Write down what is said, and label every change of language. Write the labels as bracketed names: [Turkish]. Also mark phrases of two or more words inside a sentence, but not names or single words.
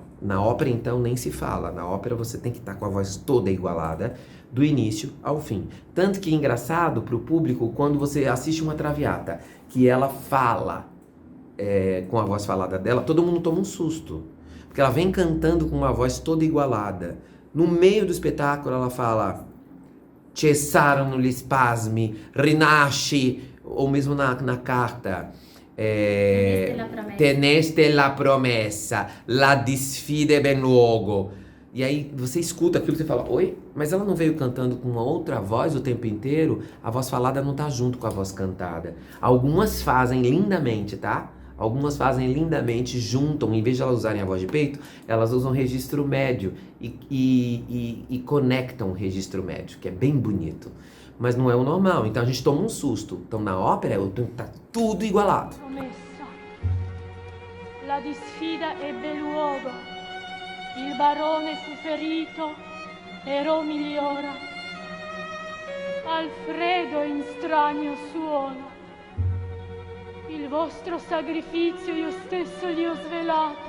[Portuguese] Na ópera, então, nem se fala. Na ópera, você tem que estar com a voz toda igualada, do início ao fim. Tanto que é engraçado para o público, quando você assiste uma Traviata, que ela fala com a voz falada dela, todo mundo toma um susto. Porque ela vem cantando com uma voz toda igualada. No meio do espetáculo, ela fala [Italian] cessarono gli spasmi, rinasci, [Portuguese] ou mesmo na carta... [Italian] teneste la promessa, la disfide ben luogo. [Portuguese] E aí você escuta aquilo e você fala, oi? Mas ela não veio cantando com uma outra voz o tempo inteiro? A voz falada não tá junto com a voz cantada. Algumas fazem lindamente, tá? Algumas fazem lindamente, juntam, em vez de elas usarem a voz de peito, elas usam registro médio e conectam o registro médio, que é bem bonito. Mas não é o normal, então a gente toma um susto. Então na ópera tá tudo igualado. [Italian] Promessa. La disfida ebbe luogo. Il barone fu ferito e Ro migliora. Alfredo in stranio suona. Il vostro sacrificio io stesso gli ho svelato.